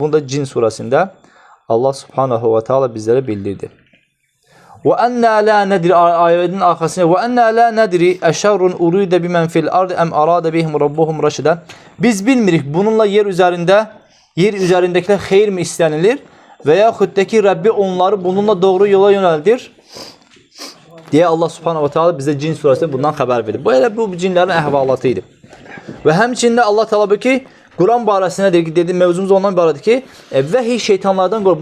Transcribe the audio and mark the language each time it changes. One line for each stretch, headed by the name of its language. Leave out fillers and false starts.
Azerbaijani: Bunu da Cin surəsində Allah subhanahu ve ta'ala bizlərə bildirdi.
Arabic: وَأَنَّا لَا نَدْرِ
Azerbaijani: ayətin arxasında
Arabic: وَأَنَّا لَا نَدْرِ اَشَرٌ اُرُيدَ بِمَنْ فِي الْأَرْضِ اَمْ أَرَادَ بِهِمْ رَبُّهُمْ رَشِدًا.
Azerbaijani: Biz bilmirik bununla yer üzərindəkilər xeyir mi istənilir və yaxud da ki Rəbbi onları bununla doğru yola yönəldir. deyə Allah Subhanahu va Taala bizə cin surəsində bundan xəbər verir. Bu elə bu cinlərin əhvalatı idi. Və həmçində Allah Taala buyurur ki, Quran barəsində dedi, mövzumuz ondan ibarətdir ki, vəhiy şeytanlardan qorxun.